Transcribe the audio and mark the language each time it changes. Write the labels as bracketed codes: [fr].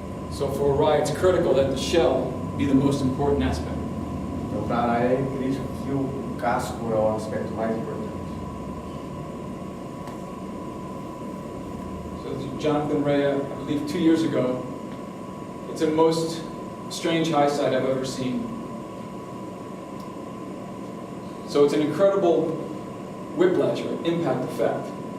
[en] So for Arai, it's critical that the shell be the most important aspect. [pt] Então, para a Arai é crítico que o casco é o aspecto mais importante. [en] So Jonathan Rea, I believe 2 years ago, it's the most strange high side I've ever seen. So it's an incredible whiplash or impact effect.